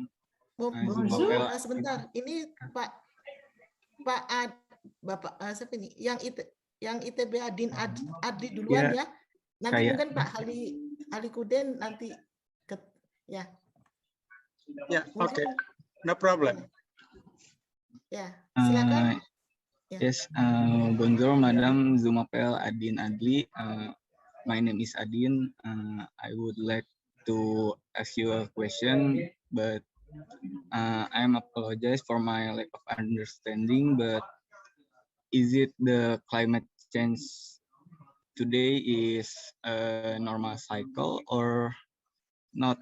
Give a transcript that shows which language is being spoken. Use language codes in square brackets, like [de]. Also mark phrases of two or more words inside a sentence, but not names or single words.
[fr] Bonjour. [id] Sebentar. Ini Bapak siapa ini? Yang ITB Adin Adri duluan ya. Nanti mungkin Pak Ali Kuden nanti ya. Ya, oke. [en] No problem. [id] Ya, silakan. [en] Yes, [fr] bonjour, madam. Je m'appelle Adin Adli. [en] My name is Adin. I would like to ask you a question, but I'm apologize for my lack of understanding, but is it the climate change today is a normal cycle or not?